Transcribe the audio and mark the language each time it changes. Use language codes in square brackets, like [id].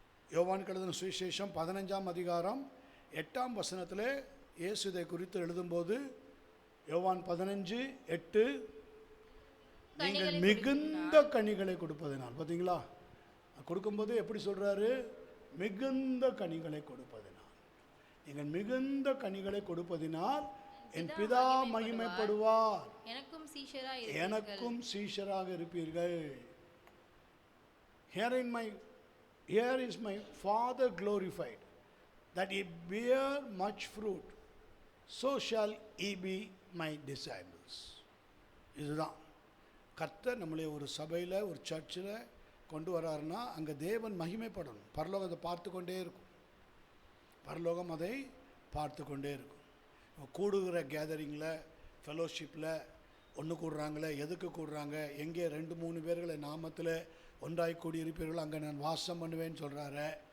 [ta] யோவான் எழுதின சுவிசேஷம் 15ஆம் அதிகாரம் 8ஆம் வசனத்தில் இயேசு இதை குறித்து எழுதும்போது, யோவான் 15:8, நீங்கள் மிகுந்த கனிகளை கொடுப்பதினால். பார்த்தீங்களா, கொடுக்கும்போது எப்படி சொல்கிறாரு, மிகுந்த கனிகளை கொடுப்பதினால். நீங்கள் மிகுந்த கனிகளை கொடுப்பதினால் என் பிதா மகிமைப்படுவார், எனக்கும் சீஷராக இருப்பீர்கள். [en] Here is my Father glorified, that he bear much fruit, so shall he be my disciples. [ta] இதுதான் கர்த்தர் நம்மளை ஒரு சபையில், ஒரு சர்ச்சில் கொண்டு வர்றாருன்னா அங்கே தேவன் மகிமைப்படணும். பரலோகம் அதை பார்த்து கொண்டே இருக்கும். பரலோகம் அதை பார்த்து கொண்டே இருக்கும். கூடுகிற கேதரிங்கில், ஃபெலோஷிப்பில் ஒன்று கூடுறாங்களே, எதுக்கு கூடுறாங்க, எங்கே 2-3 பேர்களை நாமத்தில் ஒன்றாய் கூடி இருப்பீர்கள், அங்கே நான் வாசம் பண்ணுவேன்னு சொல்கிறாரு.